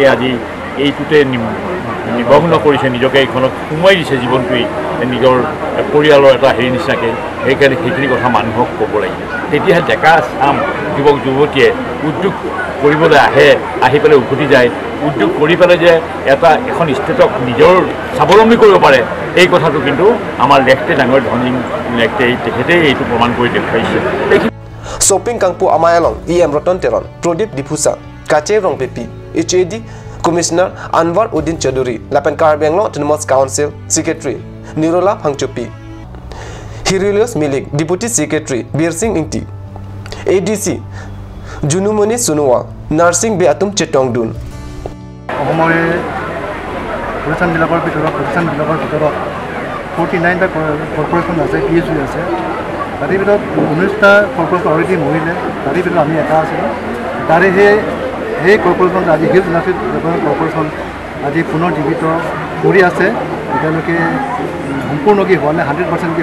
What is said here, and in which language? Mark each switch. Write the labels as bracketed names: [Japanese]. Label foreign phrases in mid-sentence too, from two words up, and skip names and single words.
[Assamese] আজি এইটোতে নিমগ্ন কৰিছে নিজকে এইখনত সোমোৱাই দিছে জীৱনটোৱেই নিজৰ পৰিয়ালৰ এটা হেৰি নিচিনাকৈ সেইকাৰণে সেইখিনি কথা মানুহক ক'ব লাগিব তেতিয়াহে ডেকা চাম যুৱক যুৱতীয়ে উদ্যোগ কৰিবলৈ আহি পেলাই উভতি যায় উদ্যোগ কৰি পেলাই যে এখন ষ্টেটক নিজৰ স্বাৱলম্বী কৰিব পাৰে এই কথাটো কিন্তু আমাৰ লেখতে ডাঙৰ ধনী লেখতে তেখেতেই এইটো প্ৰমাণ কৰি দেখুৱাইছে [Karbi] শ্বপিং কাংপু আমায়ালং এম ৰতন তেৰণ প্ৰদীপ ডিফুচা কাচে ৰং পেপি HAD Commissioner Anwar Uddin Chaudhary Lapen Karbi Anglong Autonomous Council Secretary Nirola Phangchopi Hirilius Milik Deputy Secretary Bir Singh Ingti ADC Junumoni Sunua Nursing Beatum Chetongdun [Assamese] অসমৰে প্ৰতিষ্ঠানবিলাকৰ ভিতৰত 49টা কৰ্পৰেশ্যন আছে PSU আছে তাৰে ভিতৰত 19টা কৰ্পৰেশ্যন অলৰেডি মৰিলে তাৰে ভিতৰত আমি এটা আছিলোঁ তাৰে সেই কৰ্পৰেশ্যন আজি হিলছ ইণ্ডাষ্ট্ৰী ডেভেলপমেণ্ট কৰ্পৰেশ্যন আজি পুনৰ জীৱিত কৰি আছে এতিয়ালৈকে সম্পূৰ্ণকৈ হোৱা নাই 100%কৈ